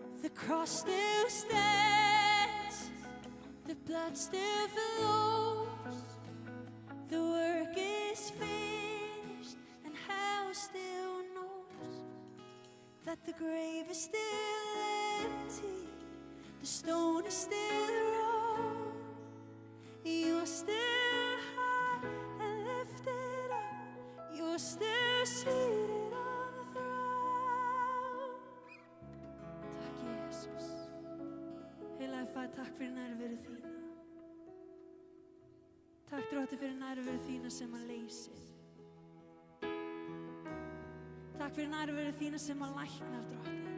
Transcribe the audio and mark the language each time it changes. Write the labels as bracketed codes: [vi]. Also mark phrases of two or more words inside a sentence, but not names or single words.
[en] cross still stands, the blood still flows, the work is finished, and hell still knows that the grave is still empty, the stone is still rolled, you're still high and lifted up, you're still seated on the throne. [is] Takk Jesus. Heilaði Faðir, takk fyrir nærveru þína. Takk Drottinn fyrir nærveru þína sem að leysir. Takk fyrir nærveru þína sem að læknar, Drottinn.